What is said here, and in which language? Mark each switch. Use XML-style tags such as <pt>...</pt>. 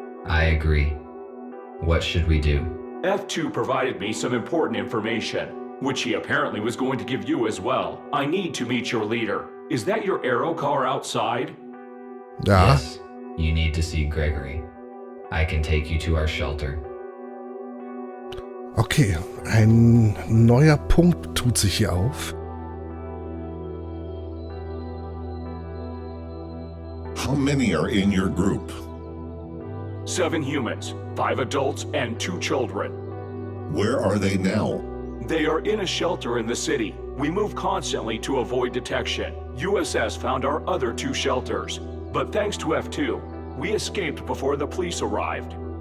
<en>I agree. What should we do? F2 provided me some important information, which he apparently was going to give you as well. I need to meet your leader. Is that your arrow car outside?</en> <de>Ja.</de> <en>Yes. You need to see Gregory. I can take you to our shelter.</en> <de>Okay, ein neuer Punkt tut sich hier auf.</de> <en>How many are in your group? 7 humans, 5 adults, and 2 children. Where are they now? They are in a shelter in the city. We move constantly to avoid detection. USS found our other 2 shelters, but thanks to F2, we escaped before the police arrived.</en>